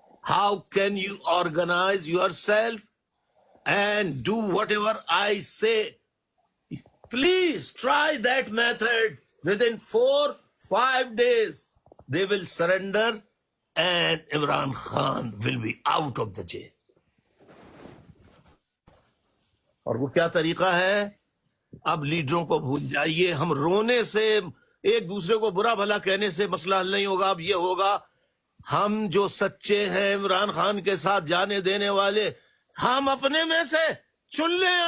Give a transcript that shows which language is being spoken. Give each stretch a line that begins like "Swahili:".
English: How can you organize yourself and do whatever I say. Please try that method. Within 4-5 days they will surrender and Imran Khan will be out of the jail.
Urdu: اور وہ کیا طریقہ ہے؟ اب لیڈروں کو بھول جائیے. ہم رونے سے, ایک دوسرے کو برا بھلا کہنے سے مسئلہ حل نہیں ہوگا. اب یہ ہوگا ہم جو سچے ہیں عمران خان کے ساتھ جانے دینے والے, ہم اپنے میں سے چن لیں.